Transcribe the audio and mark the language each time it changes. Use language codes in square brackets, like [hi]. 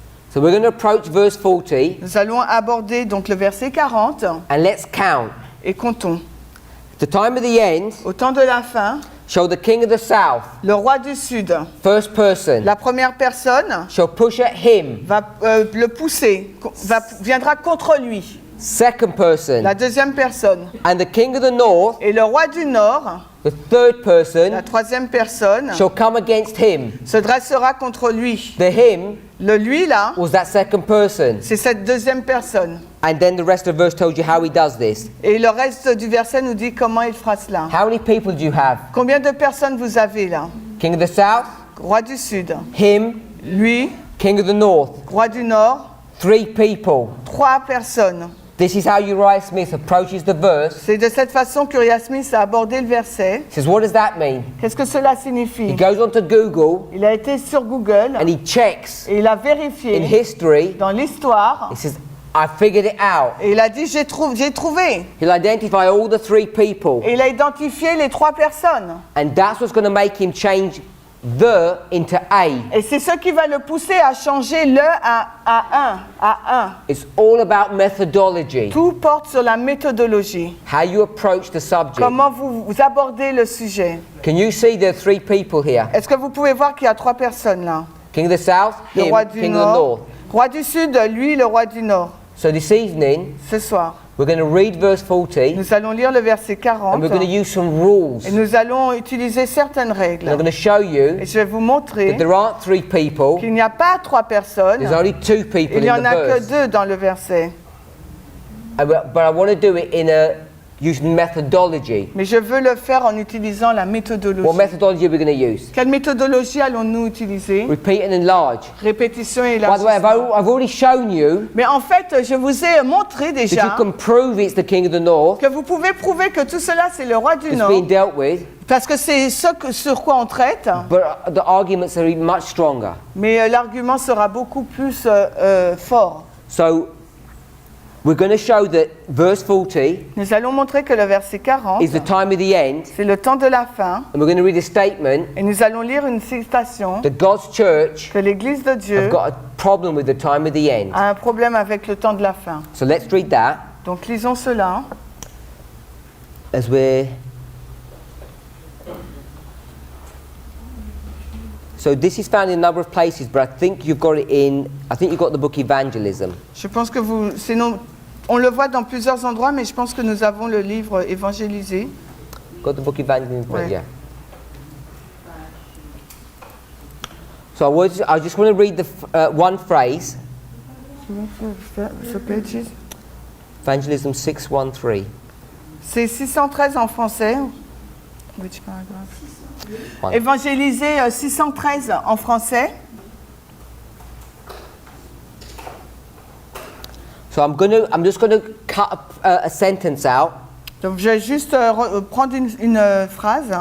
[en] So we're going to approach verse 40, [fr] Nous allons aborder donc le verset 40, [en] and let's count. [fr] et comptons. [en] The time of the end, [fr] Au temps de la fin, [en] shall the king of the south, [fr] le roi du Sud, [en] first person, [fr] la première personne, [en] shall push at him, [fr] va le pousser, viendra contre lui. [en] second person, [fr] La deuxième personne. [en] and the king of the north, [fr] Et le roi du Nord, [en] the third person, [fr] la troisième personne, [en] shall come against him. [fr] se dressera contre lui. [en] The him [fr] Le lui là, [en] was that second person. [fr] c'est cette deuxième personne. [en] And then the rest of the verse told you how he does this. [fr] Et le reste du verset nous dit comment il fera cela. [en] How many people do you have? [fr] Combien de personnes vous avez là? [en] King of the south, [fr] Roi du Sud, [en] him, [fr] lui, [en] king of the north. [fr] roi du Nord, [en] 3 people. [fr] 3 personnes. [en] This is how Uriah Smith approaches the verse. [fr] C'est de cette façon qu'Uriah Smith a abordé le verset. [en] He says, what does that mean? [fr] Qu'est-ce que cela [en] He [fr] signifie? [en] goes onto Google [fr] Il a été sur Google [en] and he checks [fr] et il a [en] in [fr] vérifié [en] history. [fr] dans l'histoire [en] He says, I figured it out. [fr] et il a dit j'ai trouvé. [en] He'll identify all the 3 people. [fr] Et il a identifié les 3 personnes. [en] And that's what's going to make him change the into a. [fr] Et c'est ce qui va le pousser à changer le à un. [en] It's all about methodology. [fr] Tout porte sur la méthodologie. [en] How you approach the subject. [fr] Comment vous abordez le sujet. [en] Can you see there are 3 people here? [fr] Est-ce que vous pouvez voir qu'il y a 3 personnes là? [en] King of the south, [fr] Le [en] him, [fr] roi du [en] king of the [fr] Nord. [en] north. [fr] Roi du Sud, lui, le roi du Nord. [en] So this evening, [fr] Ce soir, [en] we're going to read verse 40 [fr] nous allons lire le verset 40 [en] and we're going to use some rules. [fr] et nous allons utiliser certaines [en] And I'm [fr] règles. [en] going to show you [fr] Et je vais vous montrer [en] that there aren't 3 people, [fr] qu'il n'y a pas 3 personnes, [en] there's only 2 people [fr] il n'y [en] in [fr] en [en] the [fr] a que [en] verse. [fr] 2 dans le verset. [en] But I want to do it in using methodology. [fr] Mais je veux le faire en utilisant la [en] What [fr] méthodologie. [en] methodology are we going to use? [fr] Quelle méthodologie allons-nous utiliser? [en] Repeat and enlarge. [fr] Répétition et [en] By the way, [fr] élargissement. [en] I've already shown you [fr] Mais en fait, je vous ai montré [en] that you [fr] déjà [en] can prove it's the king of the north [fr] que vous pouvez prouver que tout cela, c'est le roi du [en] that's [fr] Nord. [en] being dealt with, [fr] Parce que c'est sur quoi on traite. [en] but the arguments are even much stronger. [fr] Mais l'argument sera beaucoup plus fort. [en] So we're going to show that verse 40 [fr] nous allons montrer que le verset 40, [en] is the time of the end, [fr] c'est le temps de la fin, [en] and we're going to read a statement [fr] et nous allons lire une citation [en] that God's church [fr] que l'Église de Dieu [en] have got a problem with the time of the end. [fr] a un problème avec le temps de la fin. [en] So let's read that [fr] Donc lisons cela. [en] as we're... So this is found in a number of places, but I think you've got it in... I think you've got the book Evangelism. [fr] Je pense que on le voit dans plusieurs endroits, mais je pense que nous avons le livre évangélisé. [en] Got the book Evangelism? [fr] Ouais. [en] Yeah. So I just want to read the one phrase. [fr] Ce page. [en] Evangelism 6:13. [fr] C'est 613 en français. [en] Which paragraph? One. [fr] Évangélisé 613 en français. [en] So I'm just going to cut a sentence out. [fr] Donc je vais juste prendre une phrase.